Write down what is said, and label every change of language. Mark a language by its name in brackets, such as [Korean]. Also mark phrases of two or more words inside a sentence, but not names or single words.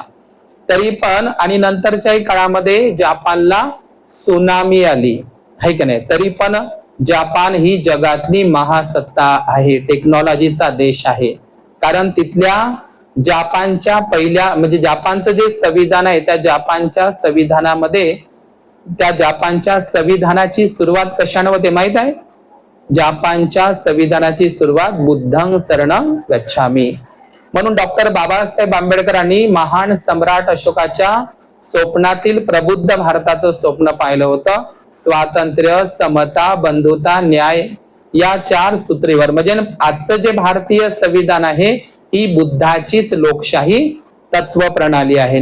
[Marathi] तरी पण आणि नंतरच्याही काळामध्ये जपानला सुनामी आली आहे की नाही, तरी पण जपान ही जगातली महासत्ता आहे, टेक्नॉलॉजीचा देश आहे. कारण तिथल्या जपानच्या म्हणजे जपानचं जे संविधान आहे त्या जपानच्या संविधानामध्ये त्या जपानच्या संविधानाची सुरुवात कशाने होते माहित आहे? जपानच्या संविधानाची सुरुवात [Pali] बुद्धं शरणं गच्छामी. [Marathi] म्हणून डॉक्टर बाबासाहेब आंबेडकरांनी महान सम्राट अशोकाच्या स्वप्नातील प्रबुद्ध भारताचं स्वप्न पाहिलं होतं. स्वातंत्र्य, समता, बंधुता, न्याय या 4 सूत्रीवर. म्हणजे आजचं जे भारतीय संविधान आहे ही बुद्धाचीच लोकशाही तत्व प्रणाली आहे.